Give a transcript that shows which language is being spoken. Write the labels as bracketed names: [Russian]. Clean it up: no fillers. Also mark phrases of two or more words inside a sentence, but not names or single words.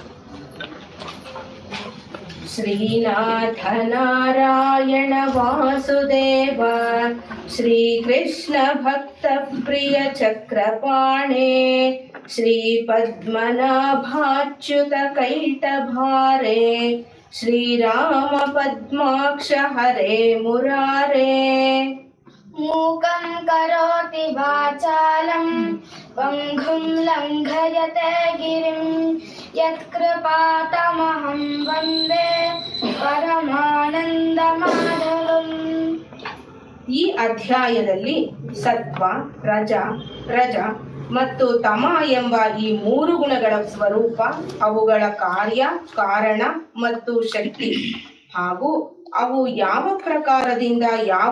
[Sanskrit] ಶ್ರೀನಾಥ ನಾರಾಯಣ ವಾಸುದೇವ ಶ್ರೀಕೃಷ್ಣ ಭಕ್ತ ಪ್ರಿಯ ಚಕ್ರಪಾಣೆ ಶ್ರೀ ಪದ್ಮನಾಭಾಚ್ಯುತ ಕೈಟಭಾರೆ ಶ್ರೀರಾಮ ಪದ್ಮಾಕ್ಷ ಹರೇ ಮುರಾರೇ. ಮೂಕಂ ಕರೋತಿ ವಾಚಾಲಂ ಪಂಗುಂ ಲಂಘಯತೆ ಗಿರಿಂ ಯತ್ಕೃಪಾತಮಹಂ ವಂದೇ ಪರಮಾನಂದ ಮಾಧವಂ. [Kannada] ಈ ಅಧ್ಯಾಯದಲ್ಲಿ ಸತ್ವ, ರಜ ಮತ್ತು ತಮ ಎಂಬ ಈ 3 ಗುಣಗಳ ಸ್ವರೂಪ, ಅವುಗಳ ಕಾರ್ಯ, ಕಾರಣ ಮತ್ತು ಶಕ್ತಿ, ಹಾಗೂ ಅವು ಯಾವ ಪ್ರಕಾರದಿಂದ ಯಾವ